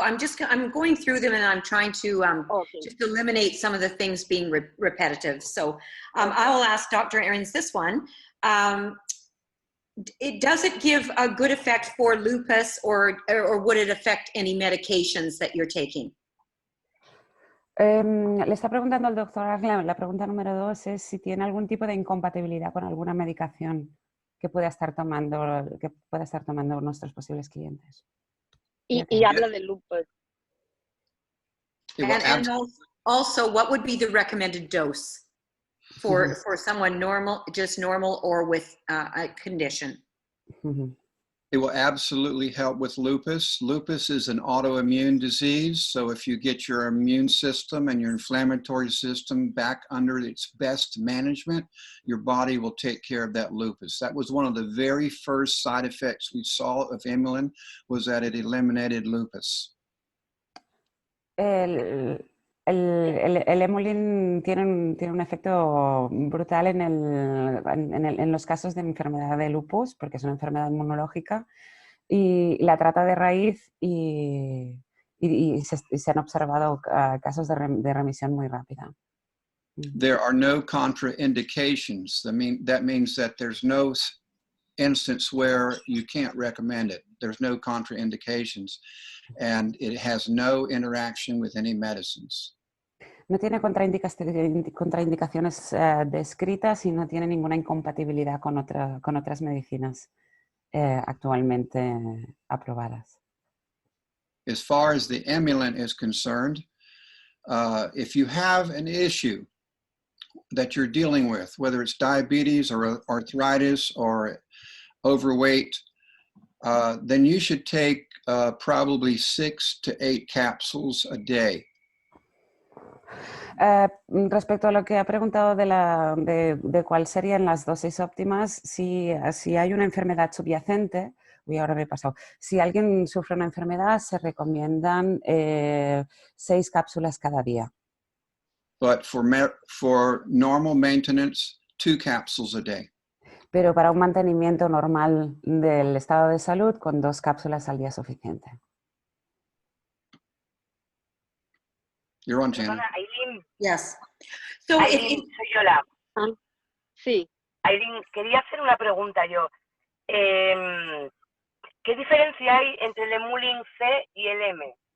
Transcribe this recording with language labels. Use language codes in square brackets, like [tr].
[en] I'm going through them, and I'm trying to just eliminate some of the things being repetitive. So I will ask Dr. Ahrens this one. Does it give a good effect for lupus, or would it affect any medications that you're taking? [es] Le está preguntando al doctor Ahrens, la pregunta número 2 es si tiene algún tipo de incompatibilidad con alguna medicación que pueda estar tomando nuestros posibles clientes. Y habla de lupus. [en] And also, what would be the recommended dose for someone just normal, or with a condition? It will absolutely help with lupus. Lupus is an autoimmune disease. So if you get your immune system and your inflammatory system back under its best management, your body will take care of that lupus. That was one of the very first side effects we saw of Emulin, was that it eliminated lupus. [es] El Emulin tiene un efecto brutal en los casos de enfermedad de lupus, porque es una enfermedad inmunológica, y la trata de raíz, y se han observado casos de remisión muy rápida. [en] There are no contraindications. That means that there's no instance where you can't recommend it. There's no contraindications, and it has no interaction with any medicines. [es] No tiene contraindicaciones descritas y no tiene ninguna incompatibilidad con otras medicinas actualmente aprobadas. [en] As far as the Emulin is concerned, if you have an issue that you're dealing with, whether it's diabetes or arthritis or overweight, then you should take probably 6 to 8 capsules a day. [es] Respecto a lo que ha preguntado de cuál serían las dosis óptimas, si hay una enfermedad subyacente, ahora me he pasado, si alguien sufre una enfermedad, se recomiendan 6 cápsulas cada día. [en] But for normal maintenance, 2 capsules a day. [es] Pero para un mantenimiento normal del estado de salud, con 2 cápsulas al día es suficiente. [en] You're on, Janet. Aileen. Yes. So [es] Aileen, soy Yola. Sí. Aileen, quería hacer una pregunta yo. ¿Qué diferencia hay entre el Emulin C y el M?